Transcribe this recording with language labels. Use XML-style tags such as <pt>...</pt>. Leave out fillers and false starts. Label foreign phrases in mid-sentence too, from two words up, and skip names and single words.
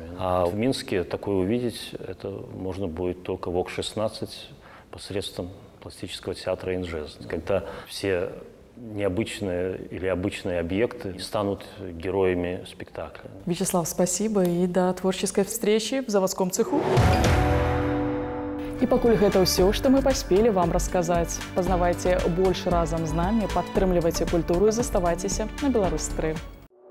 <ru>А в Минске такое увидеть это можно будет только в ОК-16 посредством пластического театра Инжест. Когда все необычные или обычные объекты станут героями спектакля. Вячеслав, спасибо и до творческой встречи в заводском цеху.</ru> <be>І пакуль гэта ўсё, што мы паспелі вам расказаць. Пазнавайце больш разам з намі, падтрымлівайце культуру і заставайцеся на Беларусь 3.</be>